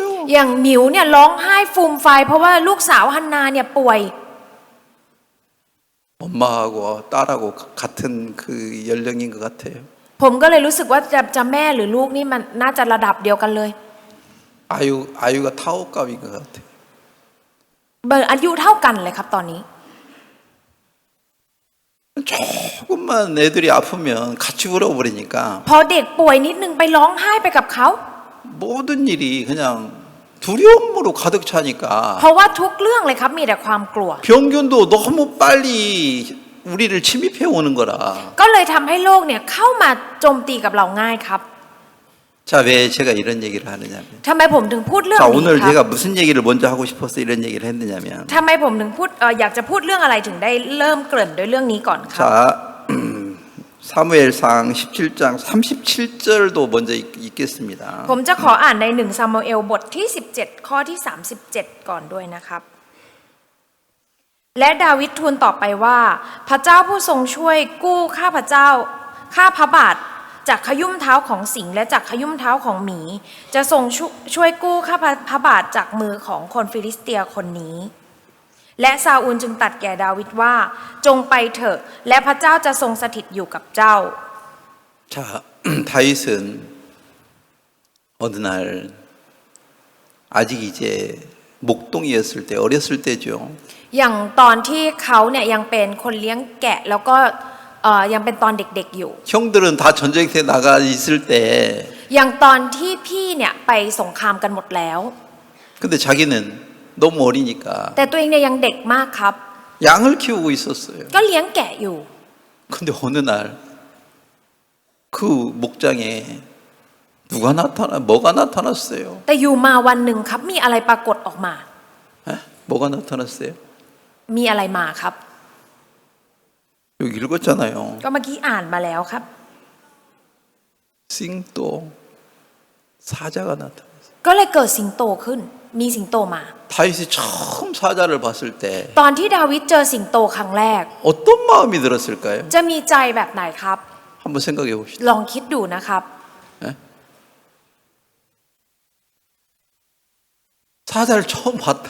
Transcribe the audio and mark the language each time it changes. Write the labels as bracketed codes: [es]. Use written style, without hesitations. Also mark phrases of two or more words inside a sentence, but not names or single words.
[th] อย่างหมิวเนี่ยร้องไห้ฟูมไฟายเพราะว่าลูกสาวฮันนาเนี่ยป่วย [ko] 엄마하고 딸하고 같은 그 연령인 것 같아요. [th] ผมก็เลยรู้สึกว่าจะแม่หรือลูกนี่มันน่าจะระดับเดียวกันเลย [ko] 아유가 타오감인 것 같아요. [th] เบอร์อายุเท่ากันเลยครับตอนนี้ [ko] 조금만 애들이 아프면 같이 울어버리니까 [th] พอเด็กป่วยนิดนึงไปร้องไห้ไปกับเขา [ko] 모든 일이 그냥 두려움으로 가득 차니까 [th] เพราะว่าทุกเรื่องเลยครับมีแต่ความกลัว [ko] 병균도 너무 빨리 우리를 침입해 오는 거라. [th] ก็เลยทำให้โลกเนี่ยเข้ามาโจมตีกับเราง่ายครับ [ko] 자, 왜 제가 이런 얘기를 하느냐면 [th] ทำไมผมถึงพูดเรื่อง [ko] 자, [th] นี้ [ko] 오늘 [th] ครับ [ko] 제가 무슨 얘기를 먼저 하고 싶어서 이런 얘기를 했느냐면 [th] ทำไมผมถึงพูดอยากจะพูดเรื่องอะไรถึงได้เริ่มเกริ่นด้วยเรื่องนี้ก่อนครับ [ko] 자, 사무엘상 17장 37절도 먼저 읽겠습니다. [th] ผมจะขออ่านใน1ซามูเอลบทที่17ข้อที่37ก่อนด้วยนะครับ และดาวิดทูลต่อไปว่าพระเจ้าผู้ทรงช่วยกู้ข้าพระบาทจากขยุ่มเท้าของสิงห์และจากขยุ่มเท้าของหมี จะทรงช่วยกู้ข้าพระบาทจากมือของคนฟิลิสเตียคนนี้ และซาอูลจึงตรัสแก่ดาวิดว่าจงไปเถอะและพระเจ้าจะทรงสถิตอยู่กับเจ้า [ko] 자, 다윗은 어느 날 아직 이제 목동이었을 때 어렸을 때죠. [th] อย่างตอนที่เขาเนี่ยยังเป็นคนเลี้ยงแกะแล้วก็ยังเป็นตอนเด็กๆอยู่ [ko] 형들은 다 전쟁터에 나가 있을 때 [th] อย่างตอนที่พี่เนี่ยไปสงครามกันหมดแล้ว [ko] 근데 자기는 너무 어리니까 [th] แต่ตัวเองเนี่ยยังเด็กมากครับ [ko] 양을 키우고 있었어요. [th] ก็เลี้ยงแกะอยู่ [ko] 근데 어느 날 그 목장에 뭐가 나타났어요. [th] แต่อยู่มาวันหนึ่งครับมีอะไรปรากฏออกมา [ko] 에? 뭐가 나타났어요? [th] มีอะไรมาครับ [ko] 여기 읽었잖아요. [th] ก็เมื่อกี้อ่านมาแล้วครับ [ko] 싱또 사자가 나타났어요. [th] ก็เลยเกิดสิงโตขึ้น มีสิงโตมา [ko] 다윗이 처음 사자를 봤을 때 [th] ตอนที่ดาวิดเจอสิงโตครั้งแรก [ko] 어떤 마음이 들었을까요? [th] จะมีใจแบบไหนครับ [ko] 한번 생각해 봅시다. [th] ลองคิดดูนะครับ [ko] 에? 사자를 처음 봤다.